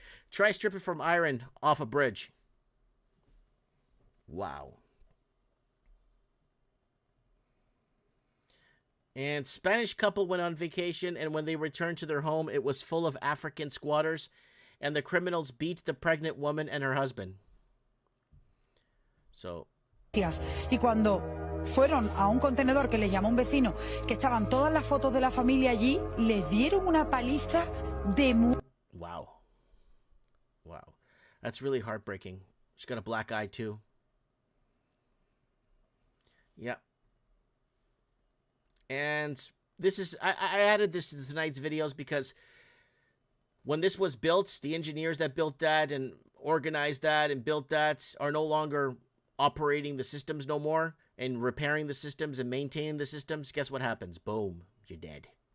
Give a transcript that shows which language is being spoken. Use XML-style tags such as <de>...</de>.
<en>Try stripping from iron off a bridge. Wow. And Spanish couple went on vacation, and when they returned to their home, it was full of African squatters, and the criminals beat the pregnant woman and her husband. So.</en> <es>Y cuando fueron a un contenedor que les llamó un vecino, que estaban todas las fotos de la familia allí, les dieron una paliza de...</es> <en>Wow. Wow. That's really heartbreaking. She's got a black eye, too. Yeah. And this is... I added this to tonight's videos because when this was built, the engineers that built that and organized that and built that are no longer operating the systems no more and repairing the systems and maintaining the systems. Guess what happens? Boom. You're dead.</en>